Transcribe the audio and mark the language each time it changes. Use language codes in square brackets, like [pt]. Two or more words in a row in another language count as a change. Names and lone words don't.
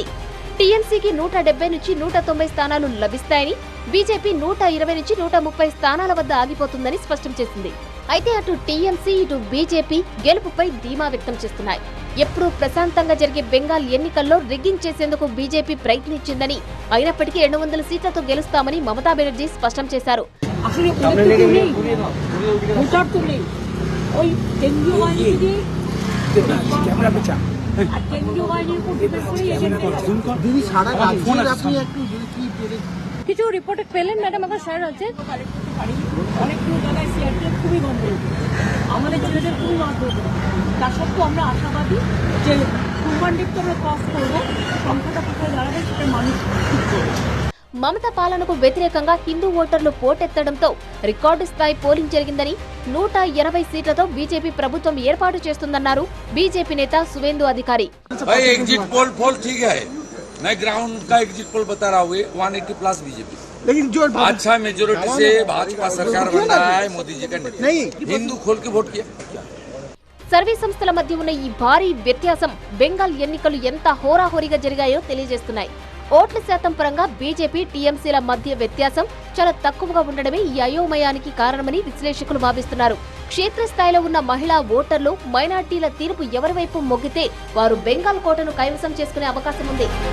[te] టీఎంసీకి 170 నుంచి 190 స్థానాలు లభిస్తాయని, బీజేపీ 120 నుంచి 130 స్థానాల వద్ద ఆగిపోతుందని స్పష్టం చేసింది. అయితే అటు టీఎంసీ, ఇటు బీజేపీ గెలుపుపై ధీమా వ్యక్తం చేస్తున్నాయి. ఎప్పుడూ ప్రశాంతంగా జరిగే బెంగాల్ ఎన్నికల్లో రిగ్గింగ్ చేసేందుకు బీజేపీ ప్రయత్నించిందని, అయినప్పటికీ 200 సీట్లతో గెలుస్తామని మమతా బెనర్జీ స్పష్టం చేశారు. [bn] কিছু রিপোর্ট পেলেন ম্যাডাম? আমার স্যার আছে অনেকগুলো জায়গায় সিআরপিএফ খুবই গন্ডগোল, আমাদের ছেলেদের খুবই মারধর। তা সত্ত্বেও আমরা আশাবাদী যে কুরবানডিকে আমরা ক্রস করবো, সংখ্যাটা কোথায় দাঁড়াবে সেটা মানুষ ঠিক করবে। [te] మమతా పాలనకు వ్యతిరేకంగా హిందూ ఓటర్లు పోటెత్తడంతో రికార్డు స్థాయి పోలింగ్ జరిగిందని, 180 సీట్లతో బీజేపీ ప్రభుత్వం ఏర్పాటు చేస్తుందన్నారు బీజేపీ నేత సువేందు అధికారి. [hi] मैं ग्राउंड का [en] exit poll [hi] बता रहा हूँ, 180 प्लस बीजेपी, लेकिन जो अच्छा मेजोरिटी से भाजपा सरकार बन रहा है मोदी जी का नेतृत्व, हिंदू खोल के वोट किया। [te] సర్వే సంస్థల మధ్య ఉన్న ఈ భారీ వ్యత్యాసం బెంగాల్ ఎన్నికలు ఎంత హోరాహోరీగా జరిగాయో తెలియజేస్తున్నాయి. ఓట్ల శాతం పరంగా బీజేపీ, టీఎంసీల మధ్య వ్యత్యాసం చాలా తక్కువగా ఉండడమే ఈ అయోమయానికి కారణమని విశ్లేషకులు భావిస్తున్నారు. క్షేత్రస్థాయిలో ఉన్న మహిళా ఓటర్లు, మైనార్టీల తీర్పు ఎవరి వైపు మొగ్గితే వారు బెంగాల్ కోటను కైవసం చేసుకునే అవకాశం ఉంది.